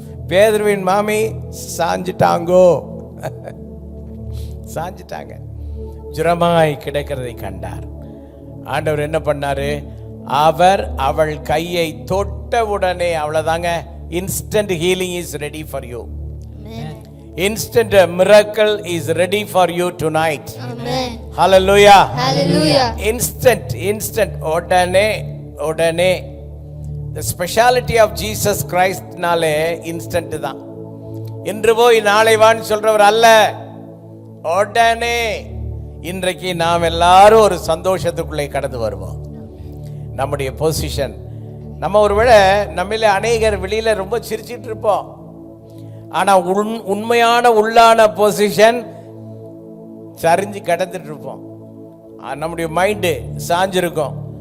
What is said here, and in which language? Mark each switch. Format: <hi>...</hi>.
<ta>பேதுருவின் மாமி சாஞ்சிட்டாங்கோ, சாஞ்சிட்டாங்க, ஜுரமாய் கிடக்கிறதை கண்டார். ஆண்டவர் என்ன பண்ணாரு? அவள் கையை தொட்ட உடனே, அவ்வளவுதாங்க,</ta> <en>Instant healing is ready for you. Instant miracle is ready for you tonight. Amen. Hallelujah. Hallelujah. Instant</en> <ta>உடனே.</ta> <en>The speciality of Jesus Christ</en> <ta>நாலே இன்ஸ்டன்ட் தான். இன்று போய் நாளை வான்னு சொல்றவர் அல்ல, உடனே. இன்றைக்கு நாம் எல்லாரும் ஒரு சந்தோஷத்துக்குள்ளே கடந்து வருவோம். நம்முடைய பொசிஷன், நம்ம ஒருவேளை நம்மள அநேகர் வெளியில ரொம்ப சிரிச்சிட்டு இருப்போம், ஆனால் உண்மையான உள்ளான பொசிஷன் சரிஞ்சு கிடந்துட்டு இருப்போம். நம்முடைய மைண்டு சாஞ்சிருக்கும்.</ta>